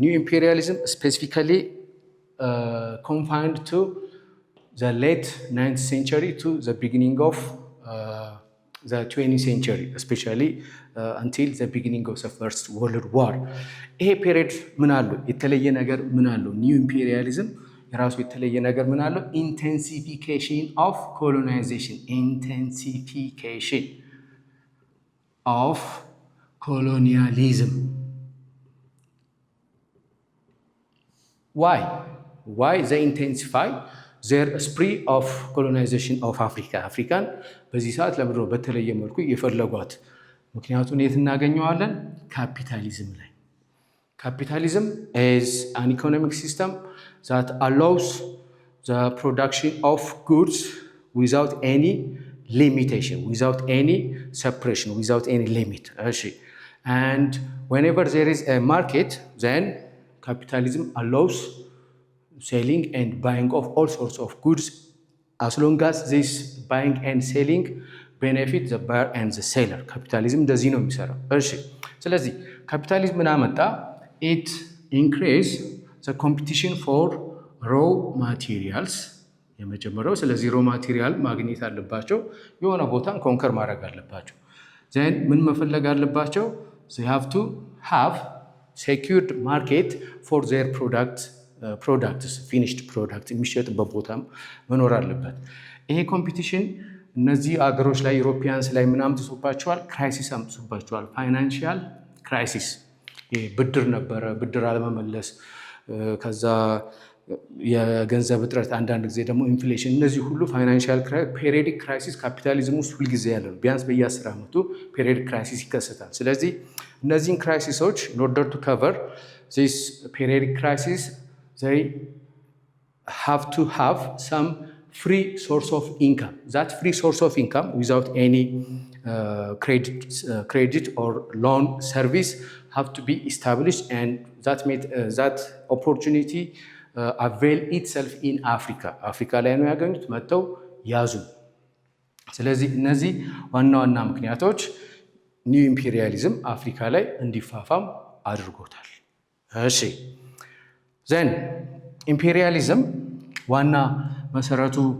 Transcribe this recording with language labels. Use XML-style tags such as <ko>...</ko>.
<en>New imperialism specifically confined to the late 9th century to the beginning of the 20th century, especially until the beginning of the First World War.</en> <am>ይሄ ፔሪድ ምን አለው? የተለየ ነገር ምን አለው? ኒው ኢምፔሪያሊዝም የራሱ የተለየ ነገር ምን አለው?</am> <en>ኢንቴንሲፊኬሽን ኦፍ ኮሎናይዜሽን፣ ኢንቴንሲፊኬሽን ኦፍ colonialism. Why they intensify their spree of colonization of Africa?</en> <am>አፍሪካን በዚህ ሰዓት ለምንድነው በተለየ መልኩ የፈለጓት? ምክንያቱም የት እናገኘዋለን? ካፒታሊዝም ላይ።</am> <en>Capitalism is an economic system that allows the production of goods without any limitation, without any separation, without any limit. And whenever there is a market, then capitalism allows selling and buying of all sorts of goods as long as this buying and selling benefit the buyer and the seller.</en> <am>Capitalism እንደዚህ ነው የሚሰራው። ስለዚህ ካፒታሊዝም ምን አመጣ?</am> <en>It increase the competition for raw materials.</en> <am>የመጀመሪያው ስለዚህ ሮ ማቴሪያል ማግኘት አለባቸው። የሆነ ቦታን ኮንከር ማድረግ አለባቸው። then ምን መፈለግ አለባቸው?</am> <en>they have to have secured market for their products finished product</en> <am>የሚሸጥበት ቦታም መኖር አለበት። ይሄ ኮምፒቲሽን እነዚህ አገሮች ላይ ዩሮፒያንስ ላይ ምን አምጥቶባቸዋል? ክራይሲስ አምጥቶባቸዋል። ፋይናንሺያል ክራይሲስ፣ ብድር ነበረ፣ ብድር አለመመለስ፣ ከዛ የገንዘብ እጥረት፣ አንዳንድ ጊዜ ደግሞ ኢንፍሌሽን። እነዚህ ሁሉ ፋይናንሺያል ፔሪዮዲክ ክራይሲስ ካፒታሊዝም ውስጥ ሁልጊዜ ያለ ነው። ቢያንስ በየ10 ዓመቱ ፔሪዮዲክ ክራይሲስ ይከሰታል። ስለዚህ እነዚህን ክራይሲሶች</am> <en>in order to cover this periodic crisis they have to have some free source of income. That free source of income without any credit or loan service have to be established and that opportunity avail itself in Africa.</en> <am>አፍሪካ ላይ ነው ያገኙት፣ መጥተው ያዙ። ስለዚህ እነዚህ ዋና ዋና ምክንያቶች ኒው ኢምፔሪያሊዝም አፍሪካ ላይ እንዲፋፋም አድርጎታል። እሺ ዘን ኢምፔሪያሊዝም ዋና መሰረቱ</am>